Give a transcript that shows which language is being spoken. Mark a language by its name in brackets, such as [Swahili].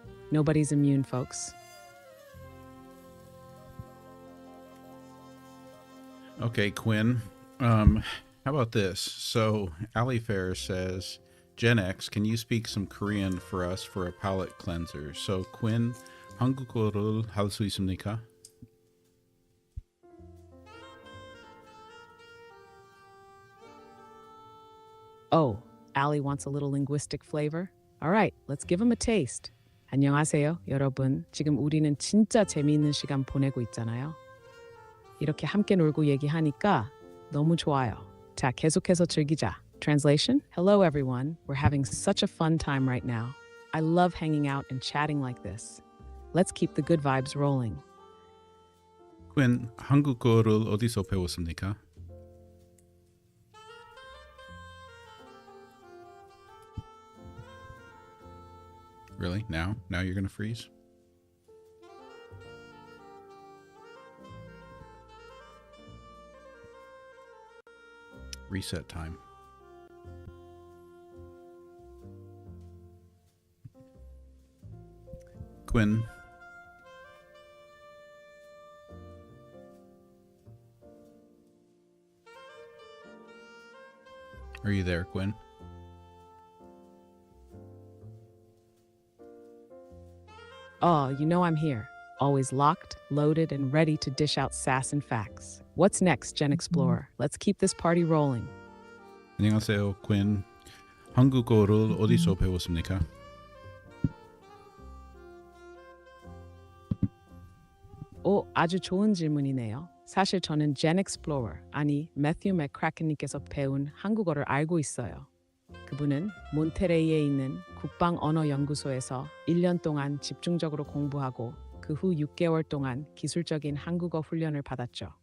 [English] Nobody's immune, folks. Okay, Quinn. How about this? So, Ali Fair says, GenX, can you speak some Korean for us for a palate cleanser? [Korean] So, Quinn, 한국어를 할 수 있습니까? [English] Oh, Ali wants a little linguistic flavor? All right, let's give him a taste. [Korean] 안녕하세요, 여러분. 지금 우리는 진짜 재미있는 시간 보내고 있잖아요. 이렇게 함께 놀고 얘기하니까 너무 좋아요. 자, 계속해서 즐기자. [English] Translation? Hello, everyone. We're having such a fun time right now. I love hanging out and chatting like this. Let's keep the good vibes rolling. [Korean] Quinn, 한국어를 어디서 배웠습니까? [English] Really? Now? Now you're going to freeze? Reset time. Quinn. Are you there, Quinn? Oh, you know I'm here. Always locked, loaded, and ready to dish out sass and facts. What's next, GenXplorer? Let's keep this party rolling. [Korean] 안녕하세요, Quinn. 한국어를 어디서 배웠습니까? 오, 아주 좋은 질문이네요. 사실 저는 GenXplorer, 아니 매튜 맥크라켄님께서 배운 한국어를 알고 있어요. 그분은 몬테레이에 있는 국방언어연구소에서 1년 동안 집중적으로 공부하고 그 후 6개월 동안 기술적인 한국어 훈련을 받았죠.